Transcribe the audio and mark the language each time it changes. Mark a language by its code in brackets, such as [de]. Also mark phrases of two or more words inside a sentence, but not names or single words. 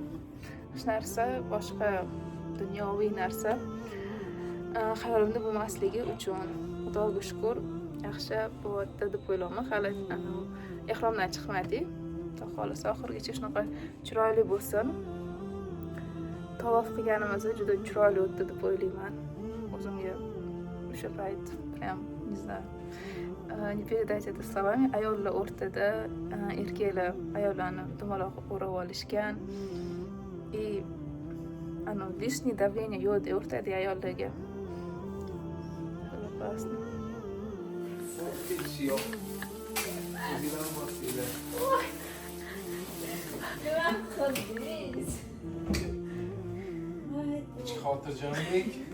[uz] Hech narsa boshqa dunyoviy narsa hayolimda bo'lmasligi uchun Xudoga shukr yaxshi bo'lyapti deb o'ylayman. Hali ehromdan chiqmadik. Xudo xolisa oxirigacha shunaqa chiroyli bo'lsin. Tavof qilganimiz juda chiroyli o'tdi deb o'ylayman. O'zimga o'sha payt ham [ru] не передать это словами. [uz] Ayollar o'rtada, erkaklar ayollarni dumaloq o'rab olishgan. [ru] И лишнее давление [uz] yo'q deb o'rtadagi ayollarga. [ru] Классно. [uz] Xotirjamlik.